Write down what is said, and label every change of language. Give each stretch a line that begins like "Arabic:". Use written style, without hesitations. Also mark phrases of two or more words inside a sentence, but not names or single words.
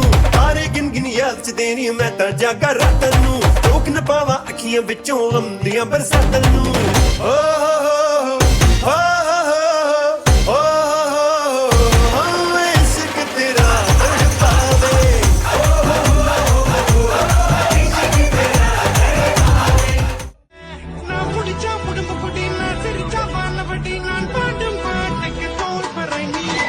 Punjabi: ਤਾਰੇ ਗਿਣ ਗਿਣ ਯਾਦ ਚ ਤੇਰੀ ਮੈਂ ਤਾਂ ਜਾਗਾਂ ਰਾਤਾਂ ਨੂੰ, ਰੋਕ ਨਾ ਪਾਵਾਂ ਅੱਖੀਆਂ ਵਿੱਚੋਂ ਗ਼ਮ ਦੀਆਂ ਬਰਸਾਤਾਂ ਨੂੰ। ਓ ਹੋ ਹੋ ਇਸ਼ਕ ਤੇਰਾ ਤੜਪਾਵੇ,
Tamil: நான் புடிச்சா புடும்பு குடி, நான் சிரிச்சா வானவடி, நான் பாடும் பாட்டுக்கு தோல் பறை நீ.